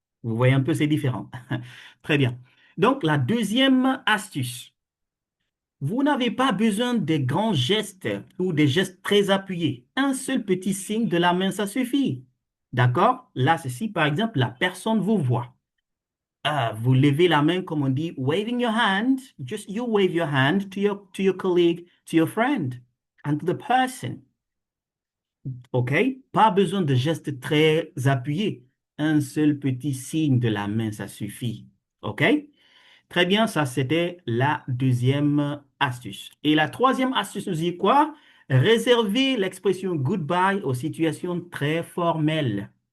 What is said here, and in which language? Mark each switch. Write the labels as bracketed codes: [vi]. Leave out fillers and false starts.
[fr] Vous voyez un peu, c'est différent. Très bien. Donc, la deuxième astuce. Vous n'avez pas besoin de grands gestes ou des gestes très appuyés. Un seul petit signe de la main, ça suffit. D'accord? Là, ceci, par exemple, la personne vous voit. Vous levez la main comme on dit, [en] waving your hand. Just you wave your hand to your colleague, to your friend, and to the person. OK? [fr] Pas besoin de gestes très appuyés. Un seul petit signe de la main, ça suffit. OK? Très bien, ça c'était la deuxième astuce. Et la troisième astuce nous dit quoi? Réservez l'expression goodbye aux situations très formelles.